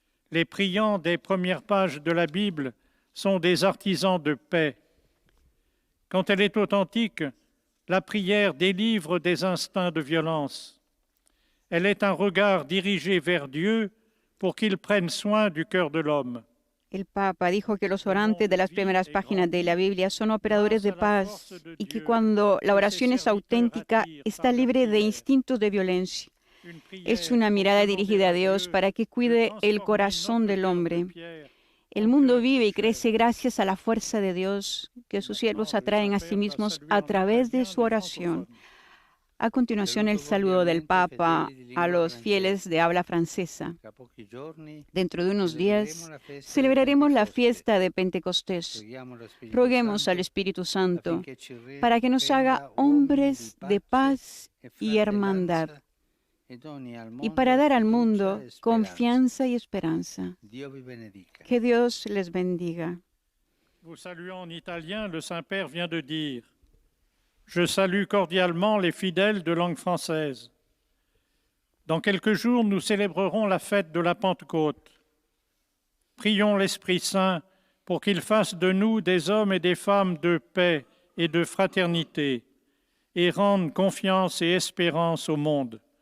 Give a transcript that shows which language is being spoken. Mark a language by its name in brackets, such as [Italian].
[French] Les priants des premières pages de la Bible sont des artisans de paix. Quand elle est authentique, la prière délivre des instincts de violence. Elle est un regard dirigé vers Dieu pour qu'il prenne soin du cœur de l'homme. [Spanish] El Papa dijo que los orantes de las primeras páginas de la Biblia son operadores de paz y que cuando la oración es auténtica, está libre de instintos de violencia. Es una mirada dirigida a Dios para que cuide el corazón del hombre. El mundo vive y crece gracias a la fuerza de Dios que sus siervos atraen a sí mismos a través de su oración. A continuación, el saludo del Papa a los fieles de habla francesa. Dentro de unos días celebraremos la fiesta de Pentecostés. Roguemos al Espíritu Santo para que nos haga hombres de paz y hermandad y para dar al mundo confianza y esperanza. Que Dios les bendiga. [French] Vous saluant en italien, le Saint-Père vient de dire: Je salue cordialement les fidèles de langue française. Dans quelques jours, nous célébrerons la fête de la Pentecôte. Prions l'Esprit Saint pour qu'il fasse de nous des hommes et des femmes de paix et de fraternité et rende confiance et espérance au monde.